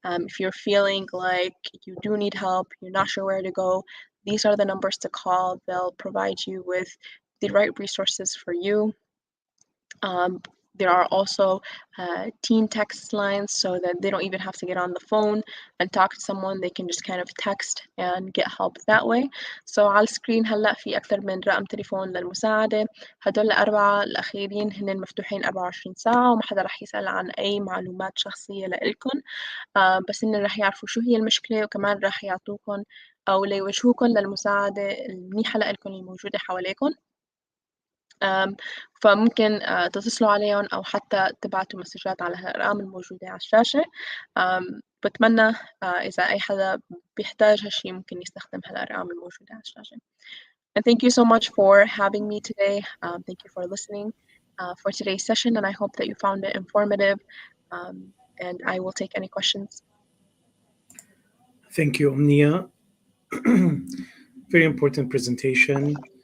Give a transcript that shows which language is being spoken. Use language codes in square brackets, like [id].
[en] If you're feeling like you do need help, you're not sure where to go, these are the numbers to call. They'll provide you with the right resources for you. There are also teen text lines, so that they don't even have to get on the phone and talk to someone. They can just kind of text and get help that way. [ar] So على السكرين هلأ في أكثر من رقم تليفون للمساعدة. هدول الأربعة الأخيرين هن مفتوحين 24 ساعة، وما حدا رح يسأل عن أي معلومات شخصية لإلكن، بس إن رح يعرفوا شو هي المشكلة، وكمان رح يعطوكن أو ليوجهوكن للمساعدة المنيحة لإلكن الموجودة حواليكن. فممكن تتصلوا عليهم أو حتى تبعتوا مسجات على الأرقام الموجودة على الشاشة. بتمنى إذا أي حدا بيحتاج هالشي ممكن يستخدم هالأرقام الموجودة على الشاشة. [en] And thank you so much for having me today. Thank you for listening for today's session, and I hope that you found it informative. And I will take any questions. Thank you, Omnia. Very important presentation.